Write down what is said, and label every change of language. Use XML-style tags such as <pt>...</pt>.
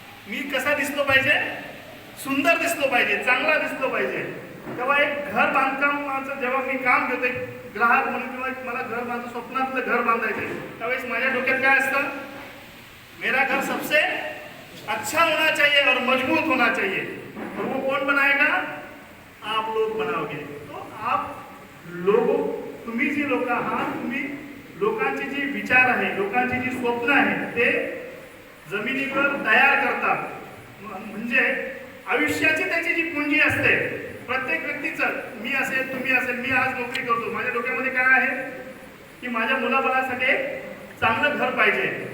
<mr>मी कसा दिसलो पाहिजे? सुंदर दिसलो पाहिजे, चांगला दिसलो पाहिजे. तेव्हा एक घर बांधकामाचं जेव्हा मी काम घेतोय ग्राहक म्हणून किंवा मला घर बांधतो, स्वप्नातलं घर बांधायचंय, त्यावेळेस माझ्या डोक्यात काय असतं?</mr> <hi>मेरा घर सबसे अच्छा होना चाहिए और मजबूत होना चाहिए. और वो कौन बनाएगा? आप लोग बनाओगे. तो आप लोगों,</hi> <mr>तुम्ही जी लोक आहात, तुम्ही लोकांचे जे विचार आहे, लोकांची जी स्वप्न आहे ते जमिनीवर तयार करतात. म्हणजे आयुष्याची त्याची जी पुंजी असते प्रत्येक व्यक्तीचं, मी असेल, तुम्ही असेल, मी आज नोकरी करतो, माझ्या डोक्यामध्ये काय आहे की माझ्या मुलाबाळासाठी एक चांगलं घर पाहिजे.</mr>